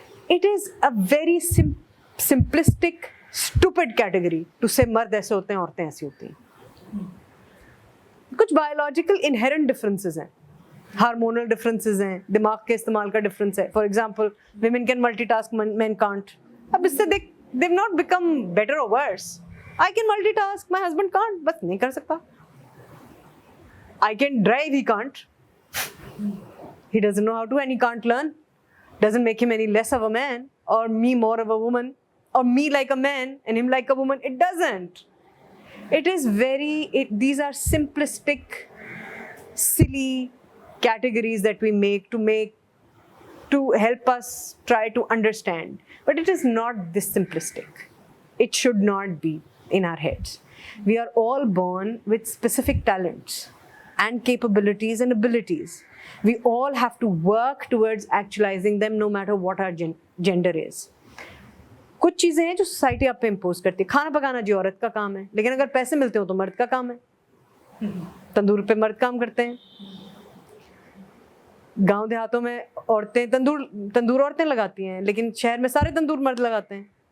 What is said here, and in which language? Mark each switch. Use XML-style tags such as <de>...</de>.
<en>it is a very simplistic stupid category to say</en> <ur>مرد ایسے ہوتے ہیں, عورتیں ایسی ہوتی ہیں. کچھ بایولوجیکل انہیرنٹ ڈفرینسز ہیں, ہارمونل ڈفرینسز ہیں, دماغ کے استعمال کا ڈفرینس ہے.</ur> <en>For example women can multitask, men can't.</en> <ur>اب اس سے</ur> <en>they've not become better or worse. I can multitask, my husband can't,</en> <ur>بس نہیں کر سکتا.</ur> <en>I can drive, he can't. He doesn't know how to and he can't learn. Doesn't make him any less of a man or me more of a woman or me like a man and him like a woman. It doesn't. It is these are simplistic, silly categories that we make to help us try to understand. But it is not this simplistic. It should not be in our heads. We are all born with specific talents and capabilities and abilities. We all have to work towards actualizing them no matter what our gender is.</en> <ur>کچھ چیزیں ہیں جو society آپ پہ impose کرتی ہے. کھانا پکانا جی عورت کا کام ہے, لیکن اگر پیسے ملتے ہوں تو مرد کا کام ہے. تندور پہ مرد کام کرتے ہیں. گاؤں دیہاتوں میں عورتیں تندور عورتیں لگاتی ہیں, لیکن شہر میں سارے تندور مرد لگاتے ہیں.</ur>